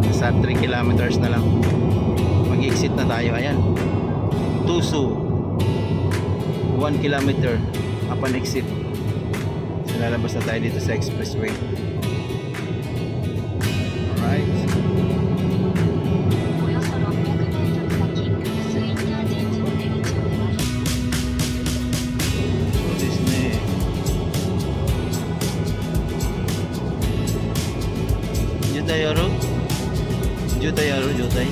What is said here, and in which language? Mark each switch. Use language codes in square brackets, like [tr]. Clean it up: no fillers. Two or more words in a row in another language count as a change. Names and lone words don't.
[tl] Mga 3 kilometers na lang. Mag-exit na tayo. Ayan. [en] Tuso. 1 kilometer upon exit. [tl] So, lalabas na tayo dito sa expressway. Alright. [ja] およそ600メートル先、スインターチェンジの出口を出ます。そうですね。渋滞やる？渋滞やる？渋滞？